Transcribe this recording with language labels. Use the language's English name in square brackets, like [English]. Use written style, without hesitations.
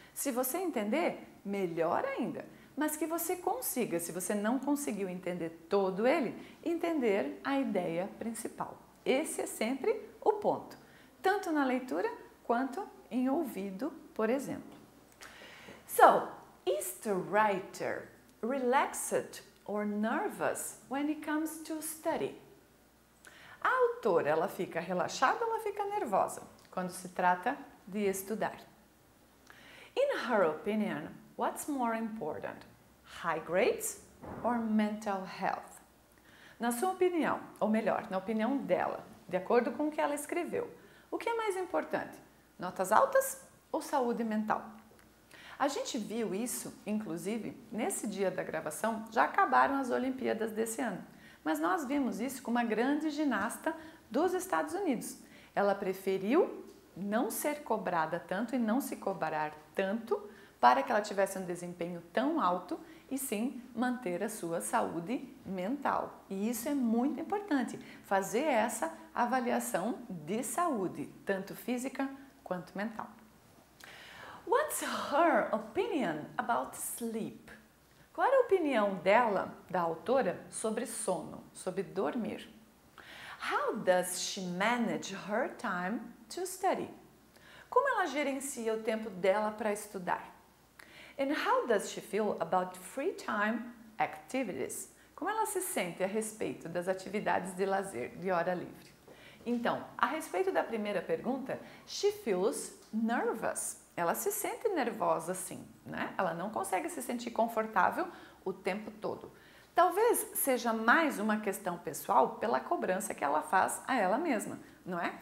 [Portuguese] Se você entender, melhor ainda. Mas que você consiga, se você não conseguiu entender todo ele, entender a ideia principal. Esse é sempre o ponto. Tanto na leitura quanto em ouvido, por exemplo. [English] So, is the writer relaxed or nervous when it comes to study? [Portuguese] A autora, ela fica relaxada ou ela fica nervosa quando se trata de estudar? [English] In her opinion, what's more important? High grades or mental health? [Portuguese] Na sua opinião, ou melhor, na opinião dela, de acordo com o que ela escreveu, o que é mais importante? Notas altas ou saúde mental? A gente viu isso, inclusive, nesse dia da gravação, já acabaram as Olimpíadas desse ano. Mas nós vimos isso com uma grande ginasta dos Estados Unidos. Ela preferiu não ser cobrada tanto e não se cobrar tanto para que ela tivesse um desempenho tão alto e sim manter a sua saúde mental. E isso é muito importante, fazer essa avaliação de saúde, tanto física quanto mental. [English] What's her opinion about sleep? [Portuguese] Qual é a opinião dela, da autora, sobre sono, sobre dormir? [English] How does she manage her time to study? [Portuguese] Como ela gerencia o tempo dela para estudar? [English] And how does she feel about free time activities? [Portuguese] Como ela se sente a respeito das atividades de lazer, de hora livre? Então, a respeito da primeira pergunta, [English] she feels nervous. [Portuguese] Ela se sente nervosa sim, né? Ela não consegue se sentir confortável o tempo todo. Talvez seja mais uma questão pessoal pela cobrança que ela faz a ela mesma, não é?